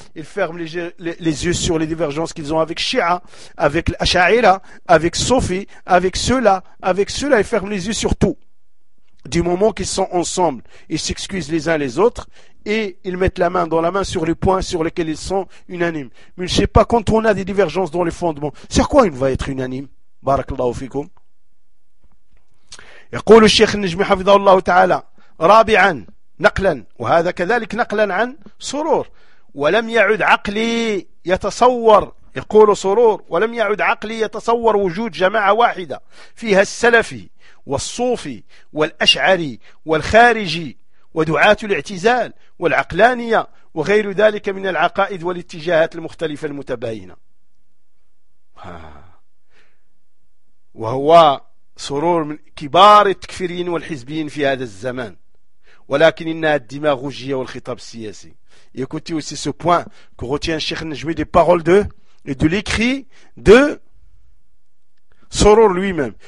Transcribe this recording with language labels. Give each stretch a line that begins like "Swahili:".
French: Ils ferment les yeux sur les divergences qu'ils ont avec Shia, avec Asha'ira, avec Sofi, avec ceux-là, ils ferment les yeux sur tout. Du moment qu'ils sont ensemble, ils s'excusent les uns les autres, et ils mettent la main dans la main sur les points sur lesquels ils sont unanimes. Mais je ne sais pas, quand on a des divergences dans les fondements, sur quoi il va être unanime?
Arabic: Barakallahu fikoum. يقول الشيخ النجمي حفظه الله تعالى رابعا نقلا وهذا كذلك نقلا عن سرور ولم يعد عقلي يتصور يقول سرور ولم يعد عقلي يتصور وجود جماعة واحدة فيها السلفي والصوفي والأشعري والخارجي ودعاة الاعتزال والعقلانية وغير ذلك من العقائد والاتجاهات المختلفة المتباينة. وهو سرور من كبار التكفيريين والحزبيين في هذا الزمان ولكن إنها الديماغوجية والخطاب السياسي.
French: Écoutez aussi ce point que retient Cheikh Najmi des paroles de et de l'écrit de Soror lui-même.